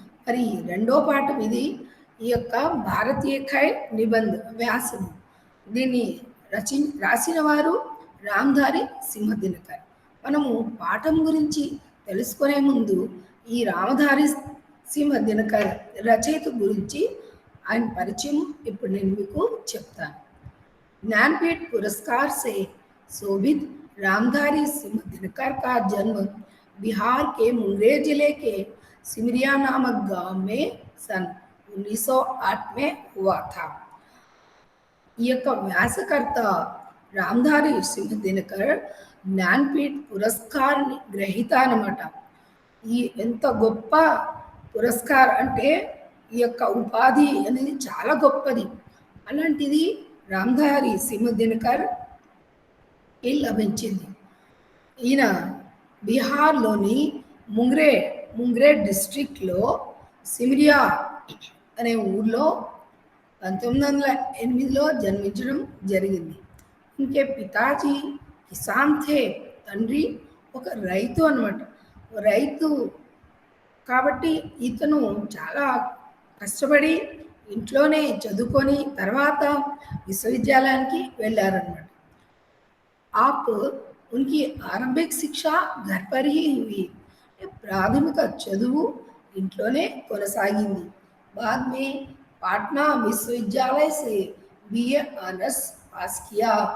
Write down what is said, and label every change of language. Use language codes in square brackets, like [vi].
[te] మరి రెండో పాఠం ఇది. ఈ యొక్క భారతీయ ఖయ నిబంధ వ్యాసం దీన్ని రాసిన వారు రామధారి సింహ దినకర్. మనము పాఠం గురించి తెలుసుకునే ముందు ఈ రామధారి సింహ దినకర్ రచయిత గురించి ఆయన పరిచయం ఇప్పుడు నేను మీకు చెప్తాను. [hi] ज्ञानपीठ पुरस्कार से शोभित रामधारी सिंह दिनकर का जन्म बिहार के मुंगेर जिले के सिमरिया नामक गांव में सन 1908 में हुआ था. [te] ఈ యొక్క వ్యాసకర్త రామధారి సింహ దినకర్ జ్ఞానపీఠ పురస్కార్ గ్రహీత అన్నమాట. ఈ ఎంత గొప్ప పురస్కార్ అంటే ఈ యొక్క ఉపాధి అనేది చాలా గొప్పది. అలాంటిది రామధారి సింహ దినకర్ లభించింది. ఈయన బీహార్లోని ముంగ్రేర్ డిస్ట్రిక్ట్లో సిమిరియా అనే ఊర్లో 1908లో జన్మించడం జరిగింది. [hi] ఇంకే పితాజీ కిసాన్ థే, [te] తండ్రి ఒక రైతు అన్నమాట. రైతు కాబట్టి ఇతను చాలా కష్టపడి ఇంట్లోనే చదువుకొని తర్వాత విశ్వవిద్యాలయానికి వెళ్ళారన్నమాట. [hi] आप उनकी आरंभिक शिक्षा घर पर ही हुई. [te] ప్రాథమిక చదువు ఇంట్లోనే కొనసాగింది. [hi] बाद में पाटना विश्वविद्यालय से बीए ऑनर्स पास किया.